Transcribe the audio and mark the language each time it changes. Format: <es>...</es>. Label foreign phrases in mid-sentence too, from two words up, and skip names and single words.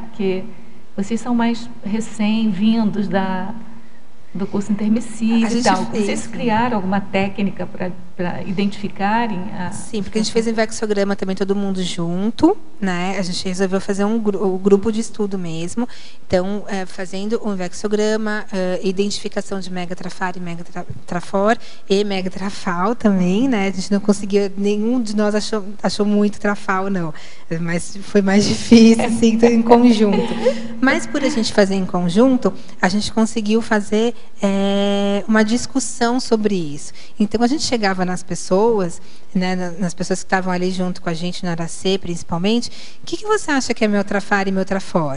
<pt>Porque vocês são mais recém-vindos do curso intermissivo e tal. Vocês criaram alguma técnica para identificarem? Sim, porque a gente fez invexograma também todo mundo junto, né? A gente resolveu fazer um grupo de estudo mesmo. Então, fazendo um invexograma, identificação de megatrafar e megatrafor e megatrafal também, né? A gente não conseguiu, nenhum de nós achou muito trafal, não. Mas foi mais difícil, assim, então, em conjunto. Mas, por a gente fazer em conjunto, a gente conseguiu fazer uma discussão sobre isso. Então, a gente chegava nas pessoas, né, nas pessoas que estavam ali junto com a gente, no Aracê, principalmente, o que você acha que é meu trafar e meu trafor?</pt>